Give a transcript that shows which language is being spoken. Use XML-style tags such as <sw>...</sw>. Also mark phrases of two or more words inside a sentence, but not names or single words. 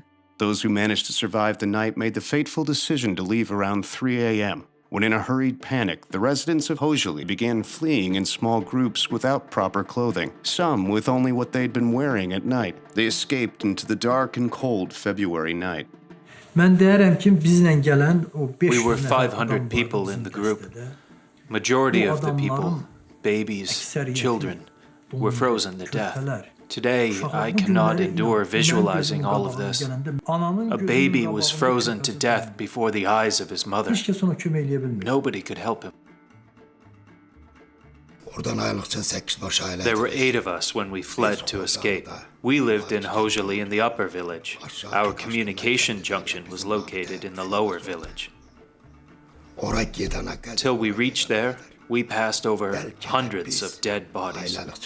<en>Those who managed to survive the night made the fateful decision to leave around 3 a.m., when in a hurried panic, the residents of Hojali began fleeing in small groups without proper clothing, some with only what they'd been wearing at night. They escaped into the dark and cold February night.</en> <az>Mən deyərəm ki, bizlə gələn o 500</az> <en>We were</en> <az>nəfər 500 adam</az> <en>people</en> <az>vardı</az> <en>in the</en> <az>bizim</az> <en>group.</en> <az>dəstədə.</az> <en>Majority</en> <az>Bu</az> <en>of the people,</en> <az>adamların</az> <en>babies,</en> <az>əksəriyyəti</az> <en>children, were frozen to death.</en> <az>körpələr.</az> <en>Today, I cannot endure visualizing all of this. A baby was frozen to death before the eyes of his mother.</en> <az>Heç kəs ona kömək eləyə bilmir.</az> <en>Nobody could help him. There were 8 of us when we fled to escape. We lived in Hojali in the upper village. Our communication junction was located in the lower village. Till we reached there, we passed over hundreds of dead bodies.</en>